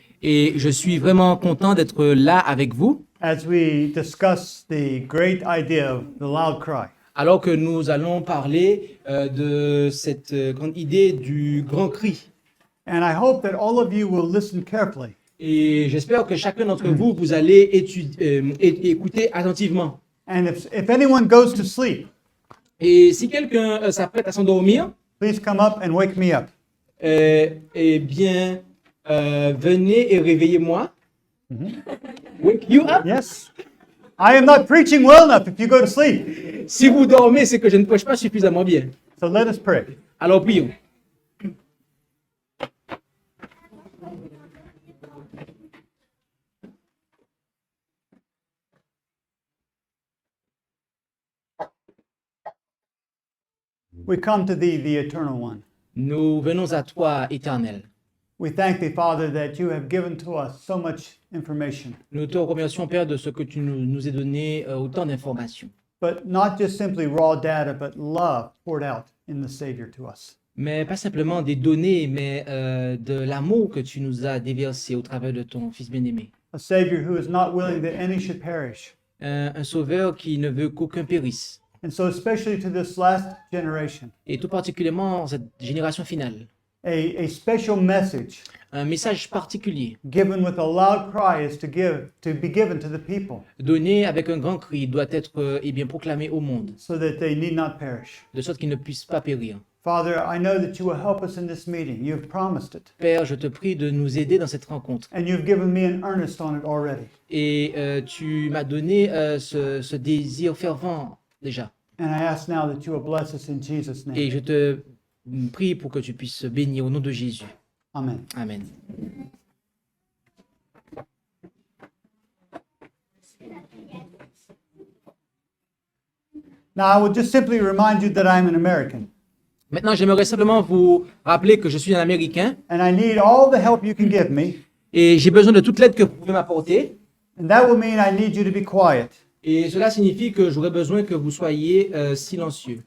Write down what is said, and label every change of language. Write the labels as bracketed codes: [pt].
[fr] et je suis vraiment content d'être là avec vous [en] as we discuss the great idea of the loud cry. [fr] alors que nous allons parler de cette grande idée du grand cri. [en] And I hope that all of you will listen carefully [fr] Et j'espère que chacun d'entre vous, vous allez écouter attentivement. [en] and if anyone goes to sleep, [fr] Et si quelqu'un s'apprête à s'endormir, [en] please come up and wake me up. [fr] eh bien, venez et réveillez-moi. [en] Wake you up. Yes? I am not preaching well enough if you go to sleep. [fr] Si vous dormez, c'est que je ne prêche pas suffisamment bien. [en] So let us pray. [fr] Alors prions. [en] We come to thee, the eternal one. [fr] Nous venons à toi, Éternel. [en] We thank thee, Father, that you have given to us so much information, [fr] Nous te remercions, Père, de ce que tu nous as donné autant d'informations. [en] but not just simply raw data, but love poured out in the Savior to us. [fr] Mais pas simplement des données, mais de l'amour que tu nous as déversé au travers de ton Fils bien-aimé. [en] A Savior who is not willing that any should perish. [fr] Un sauveur qui ne veut qu'aucun périsse. [en] And so, especially to this last generation, [fr] Et tout particulièrement cette génération finale. [en] a special message [fr] Un message particulier, [en] given with a loud cry is to be given to the people [fr] donné avec un grand cri, doit être eh bien, proclamé au monde, [en] so that they need not perish. [fr] de sorte qu'ils ne puissent pas périr. [en] Father, I know that you will help us in this meeting. You have promised it. [fr] Père, je te prie de nous aider dans cette rencontre. [en] And you've given me an earnest on it already. [fr] Et tu m'as donné ce désir fervent déjà. [en] And I ask now that you will bless us in Jesus' [fr] Et [en] name. [fr] je te prie pour que tu puisses bénir au nom de Jésus. [en] Amen. [fr] Amen. [en] Now, I will just simply remind you that I'm an American. [fr] Maintenant, j'aimerais simplement vous rappeler que je suis un Américain [en] And I need all the help you can give me. [fr] et j'ai besoin de toute l'aide que vous pouvez m'apporter. [en] And that will mean I need you to be quiet, [fr] Et cela signifie que j'aurais besoin que vous soyez silencieux,